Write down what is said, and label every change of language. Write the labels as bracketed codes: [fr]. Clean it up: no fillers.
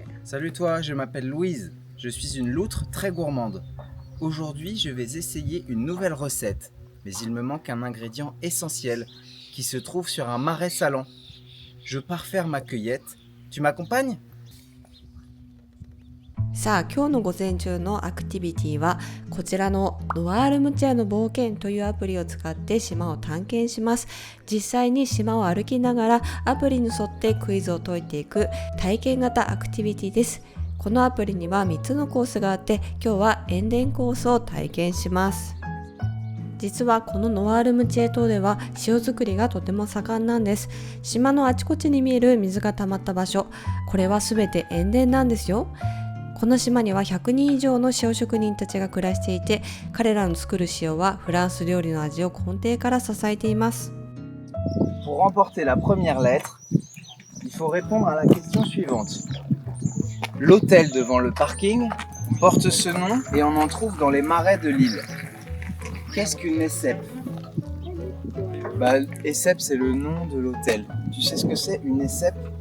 [fr] Salut toi, je m'appelle Louise. Je suis une loutre très gourmande. Aujourd'hui, je vais essayer une nouvelle recette. Mais il me manque un ingrédient essentiel qui se trouve sur un marais salant. Je pars faire ma cueillette. Tu m'accompagnes? [ja] さあ、今日の午前中のアクティビティはこちらのノワールムチェアの冒険というアプリを使って島を探検します。実際に島を歩きながらアプリに沿ってクイズを解いていく体験型アクティビティです。このアプリには3つのコースがあって、今日は塩田コースを体験します。実はこのノワールムチェ島では塩作りがとても盛んなんです。島のあちこちに見える水が溜まった場所、これはすべて塩田なんですよ。この島には100人以上の塩職人たちが暮らしていて、彼らの作る塩はフランス料理の味を根底から支えています。 [fr] Pour remporter la première lettre, il faut répondre à la question suivante. L'hôtel devant le parking porte ce nom et on en trouve dans les marais de l'île. Qu'est-ce qu'une essep? Bah, essep, c'est le nom de l'hôtel. Tu sais ce que c'est une essep?